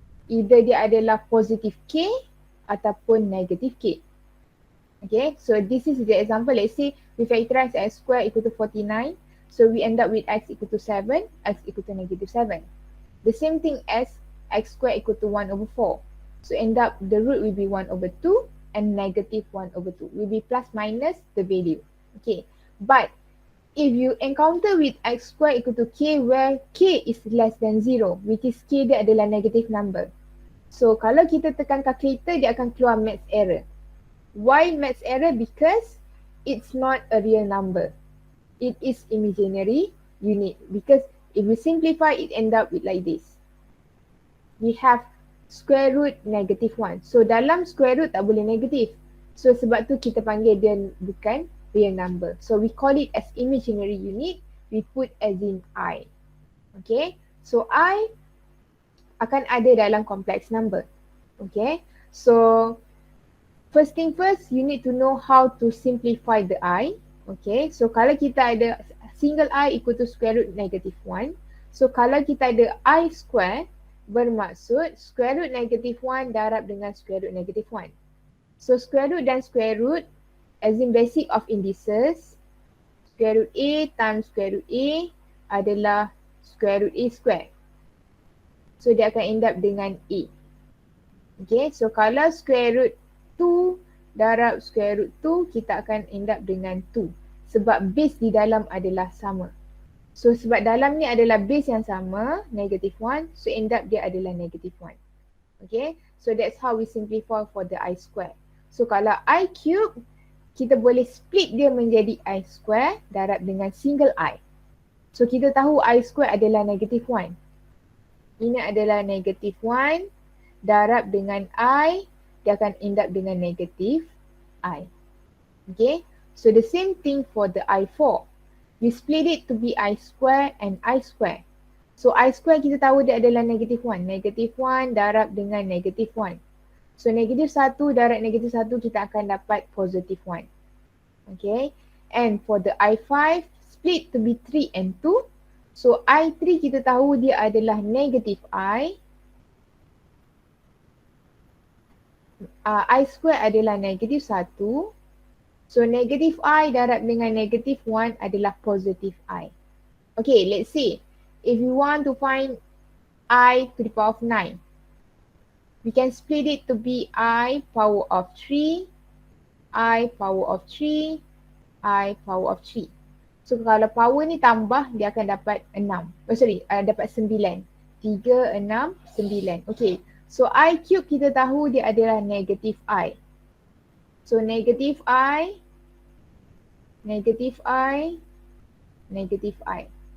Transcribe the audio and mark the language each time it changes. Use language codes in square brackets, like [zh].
[ms] Either dia adalah positive k ataupun negative k. [en] Okay, so this is the example. Let's say we factorize x square equal to 49. So we end up with x equal to 7, x equal to negative 7. The same thing as x square equal to 1 over 4. So end up the root will be 1 over 2 and negative 1 over 2. Will be plus minus the value. Okay, but if you encounter with x square equal to k where k is less than 0, which is k [ms] dia adalah [en] negative number. [ms] So kalau kita tekan calculator, dia akan keluar maths error. [en] Why maths error? Because it's not a real number. It is imaginary unit. Because if we simplify, it end up with like this. We have square root negative 1. [ms] So dalam square root tak boleh negative. So sebab tu kita panggil dia bukan real number. [en] So we call it as imaginary unit. We put as in I. Okay. So I [ms] akan ada dalam [en] complex number. Okay. So first thing first, you need to know how to simplify the I. [ms] Okay. So kalau kita ada single I equal to square root negative 1. So kalau kita ada I square, bermaksud square root negative 1 darab dengan square root negative 1. [en] So square root dan square root as in basic of indices, square root A times square root A adalah square root A square. [ms] So dia akan end up dengan A. Okay, so kalau square root 2 darab square root 2, kita akan end up dengan 2. Sebab base di dalam adalah sama. So sebab dalam ni adalah base yang sama, negative 1, so end up dia adalah negative 1. [en] Okay, so that's how we simplify for the I square. [ms] So kalau I cube, kita boleh split dia menjadi I square darab dengan single I. So kita tahu I square adalah negative 1. Ini adalah negative 1 darab dengan I, dia akan end up dengan negative I. [en] Okay, so the same thing for the I4. We split it to be I square and I square. [ms] So I square kita tahu dia adalah negative 1. Negative 1 darab dengan negative 1. So negative 1 darab negative 1 kita akan dapat positive 1. Okay. [en] And for the I5, split to be 3 and 2. [ms] So I3 kita tahu dia adalah negative I. I square adalah negative 1. So negative I darab dengan negative 1 adalah positive I. [en] Okay, let's say if you want to find I to the power of 9, we can split it to be I power of 3, I power of 3, I power of 3. [ms] So kalau power ni tambah, dia akan dapat 6. Dapat 9. 3, 6, 9. Okay, so I cube kita tahu dia adalah negative I. [en] So negative I, negative I, negative I.